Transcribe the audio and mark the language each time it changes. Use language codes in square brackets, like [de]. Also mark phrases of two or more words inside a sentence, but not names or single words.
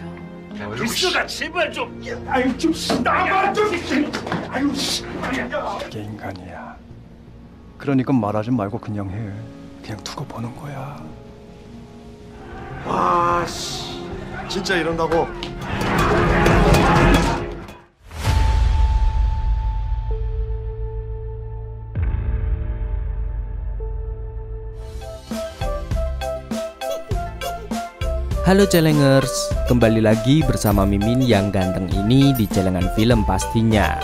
[ko] 글쎄가 제발 좀. 아유 좀 나만 좀. 아유 씨. 이게 인간이야. 그러니까 말하지 말고 그냥 해. 그냥 두고 보는 거야. 아, 씨. 진짜 이런다고? [id] Halo Celengers, kembali lagi bersama Mimin yang ganteng ini di Celengan Film pastinya.